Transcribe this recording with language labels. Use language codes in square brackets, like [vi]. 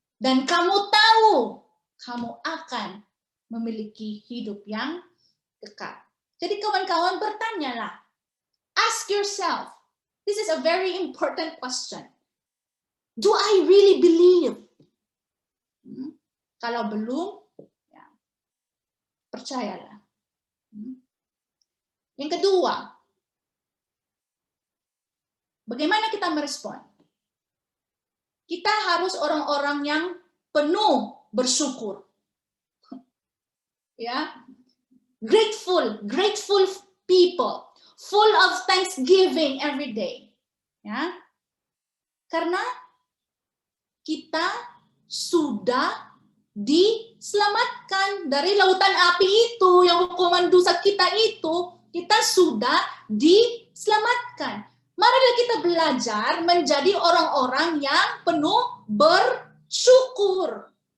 [id] Dan kamu tahu, kamu akan memiliki hidup yang kekal. Jadi kawan-kawan bertanyalah. [en] Ask yourself. This is a very important question. Do I really believe? [id] Kalau belum, ya, percayalah. Yang kedua, bagaimana kita merespon? Kita harus orang-orang yang penuh bersyukur. [en] Ya, grateful people, full of thanksgiving every day. [id] Ya, karena kita sudah diselamatkan dari lautan api itu, yang hukuman dosa kita itu, kita sudah diselamatkan. Marilah kita belajar menjadi orang-orang yang penuh bersyukur.